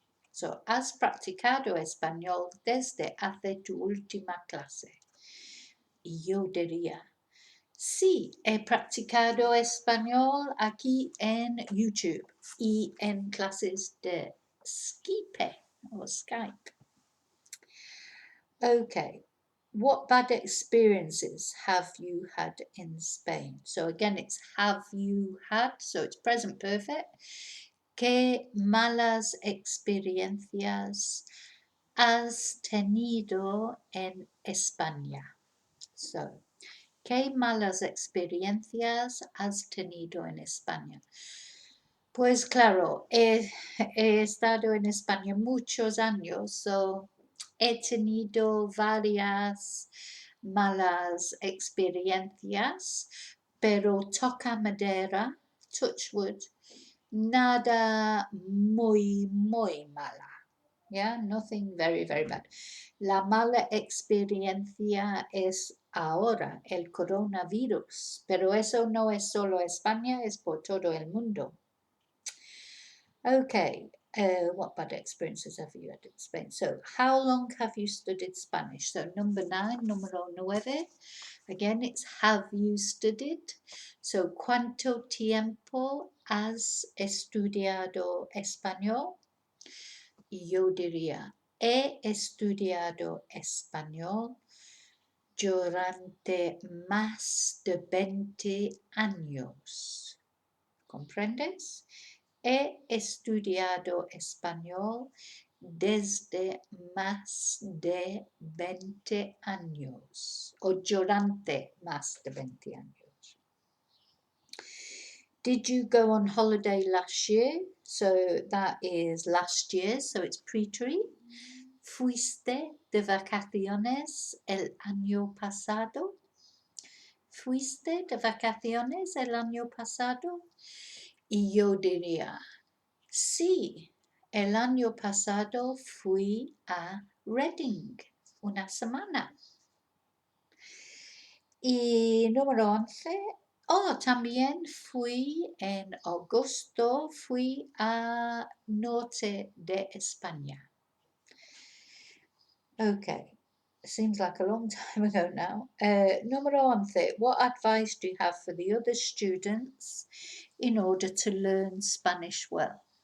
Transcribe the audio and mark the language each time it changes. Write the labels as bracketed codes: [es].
[es] So, has practicado español desde hace tu última clase. Y yo diría, sí, he practicado español aquí en YouTube y en clases de Skype or Skype. [en] Okay, what bad experiences have you had in Spain? So again, it's have you had, so it's present perfect. [es] ¿Qué malas experiencias has tenido en España? So, ¿qué malas experiencias has tenido en España? Pues claro, he estado en España muchos años, so he tenido varias malas experiencias, pero toca madera, [en] touch wood, [es] nada muy mala. [en] Yeah, nothing very bad. [es] La mala experiencia es ahora el coronavirus, pero eso no es solo España, es por todo el mundo. [en] Okay, what bad experiences have you had in Spain? So, how long have you studied Spanish? So, number 9, [es] número 9. [en] Again, it's have you studied? [es] So, ¿cuánto tiempo has estudiado español? Y yo diría, he estudiado español durante más de 20 años. ¿Comprendes? He estudiado español desde más de 20 años o durante más de 20 años. [en] Did you go on holiday last year? So that is last year, so it's preterite. [es] ¿Fuiste de vacaciones el año pasado? ¿Fuiste de vacaciones el año pasado? Y yo diría, sí, el año pasado fui a Reading una semana. Y número 11, también fui en agosto, fui a norte de España. [en] Okay, seems like a long time ago now. [es] Número 11, [en] what advice do you have for the other students in order to learn Spanish well?